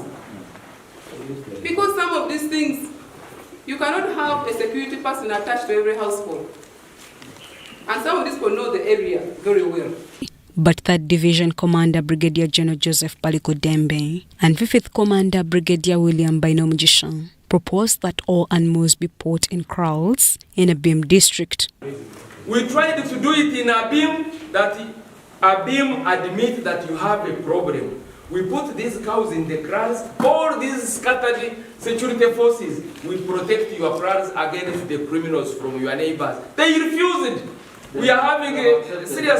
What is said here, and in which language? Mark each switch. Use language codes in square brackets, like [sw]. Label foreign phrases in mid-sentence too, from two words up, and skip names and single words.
[en] Because some of these things, you cannot have a security person attached to every household. And some of these people know the area very well. But 3rd Division Commander Brigadier General Joseph Paliko Dembe and 5th Commander Brigadier William Bainomjishan proposed that all animals be put in kraals in Abim district. We tried to do it in Abim, that Abim admit that you have a problem. We put these cows in the kraals, all these scattered security forces will protect your kraals against the criminals from your neighbors. They refused. We are having a serious...